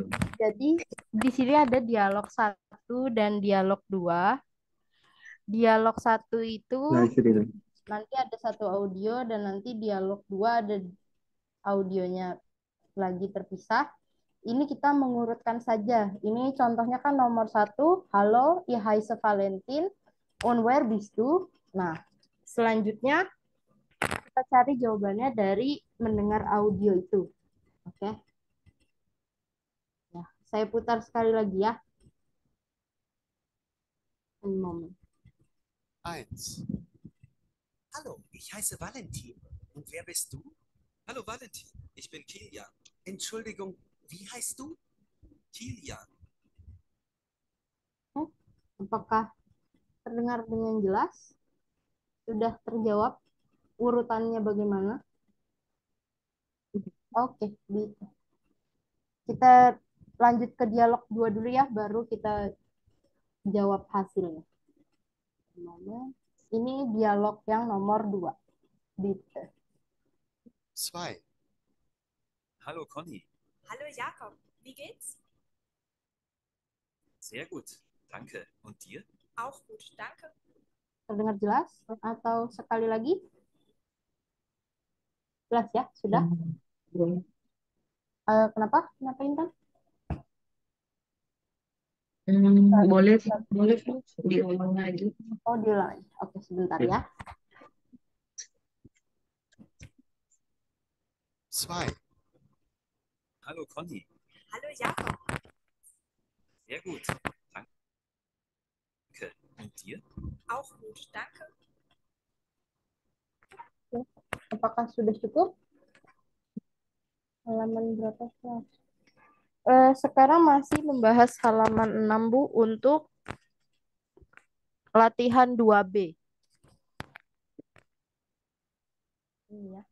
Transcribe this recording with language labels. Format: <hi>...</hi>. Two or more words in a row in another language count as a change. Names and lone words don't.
<id>Jadi di sini ada dialog 1 dan dialog 2. Dialog 1 itu Nazril. nanti ada satu audio dan nanti dialog 2 ada audionya lagi terpisah. Ini kita mengurutkan saja. Ini contohnya kan nomor 1, halo,</id> <de>ich heiße Valentin, und wer bist du?</de> <id>Nah, selanjutnya kita cari jawabannya dari mendengar audio itu. Oke. Ya, saya putar sekali lagi ya.</id> <de>Einen Moment. 1. Hallo, ich heiße Valentin. Und wer bist du? Hallo Valentin, ich bin Kilian. Entschuldigung, wie heißt du? Kilian.</de> <id>Apakah terdengar dengan jelas? Sudah terjawab urutannya bagaimana? Oke, bisa. Kita lanjut ke dialog 2 dulu ya, baru kita jawab hasilnya. Ini dialog yang nomor 2.</id> <de>Bitte. 2. Hallo Conny. Hallo Jakob, wie geht's? Sehr gut, danke. Und dir? Auch gut, danke.</de> <id>Terdengar jelas? Atau sekali lagi? Jelas ya? Sudah? Kenapa? Kenapa Intan? Boleh diulang lagi. Oh, diulang lagi. Oke, sebentar ya.</id> <de>2. Hallo Conny. Hallo Jakob, Sehr gut, danke. Und dir? auch gut, danke.</de> <id>Apakah sudah cukup? Halaman berapa? Sekarang masih membahas halaman 6, Bu, untuk latihan 2B. Ini ya.</id>